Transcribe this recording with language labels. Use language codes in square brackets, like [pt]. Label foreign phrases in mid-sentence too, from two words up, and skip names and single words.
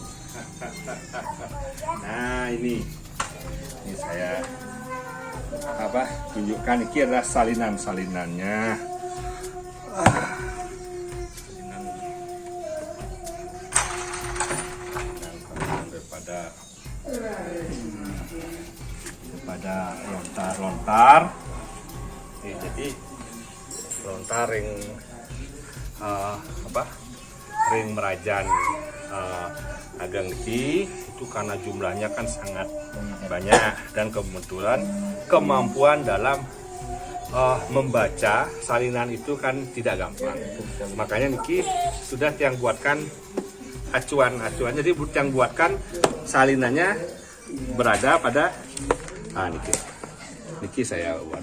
[id] Nah, ini saya tunjukkan, ini adalah salinannya. Salinan daripada lontar. Jadi lontar ring ring merajan Ageng Niki itu karena jumlahnya kan sangat banyak dan kebetulan kemampuan dalam membaca salinan itu kan tidak gampang. Makanya Niki sudah yang buatkan acuan. Jadi yang buatkan salinannya berada pada Niki saya buat.